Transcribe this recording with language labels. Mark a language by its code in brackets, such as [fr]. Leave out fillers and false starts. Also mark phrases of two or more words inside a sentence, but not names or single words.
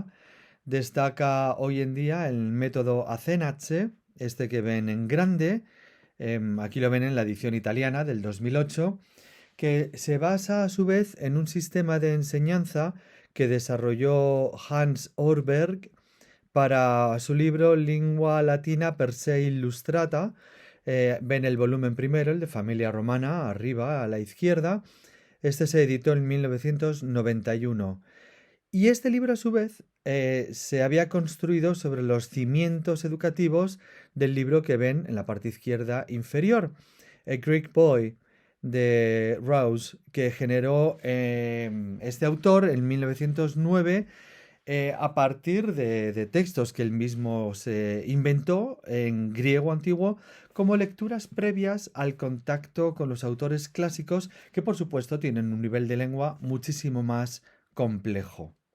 [es] destaca hoy en día el método Azenache, este que ven en grande, aquí lo ven en la edición italiana del 2008, que se basa a su vez en un sistema de enseñanza que desarrolló Hans Orberg para su libro Lingua Latina per se illustrata. Ven el volumen primero, el de Familia Romana, arriba a la izquierda. Este se editó en 1991. Y este libro, a su vez, se había construido sobre los cimientos educativos del libro que ven en la parte izquierda inferior, A Greek Boy, de Rouse, que generó este autor en 1909 a partir de textos que él mismo se inventó en griego antiguo como lecturas previas al contacto con los autores clásicos que por supuesto tienen un nivel de lengua muchísimo más complejo.